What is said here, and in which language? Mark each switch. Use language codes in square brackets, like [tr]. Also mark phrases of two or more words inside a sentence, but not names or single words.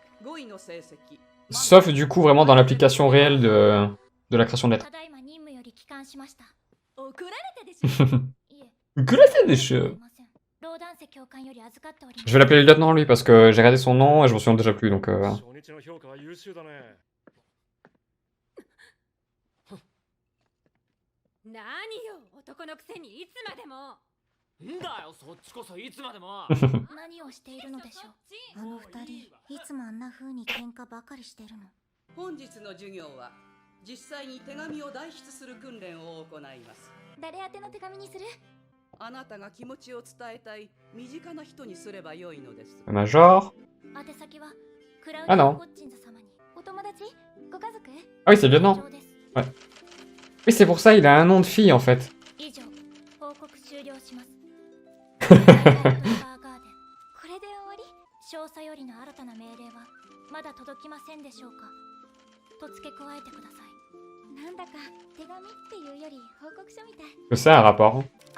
[fr] Sauf du coup vraiment dans l'application réelle de la création de lettres. Gratter des cheveux. Je vais l'appeler le lieutenant lui parce que j'ai regardé son nom et je m'en souviens déjà plus donc... [ja] 何よ、男のくせにいつまでも。んだよ、そっちこそいつまでも。何をしているのでしょう。あの二人、いつもあんな風に喧嘩ばかりしてるの。本日の授業は実際に手紙を代筆する訓練を行います。誰宛ての手紙にする？あなたが気持ちを伝えたい身近な人にすれば良いのです。 [fr] Major. Ah non. Ah oui, c'est le lieutenant. Ouais. Oui, c'est pour ça, il a un nom de fille en fait. Que c'est un rapport. Hein.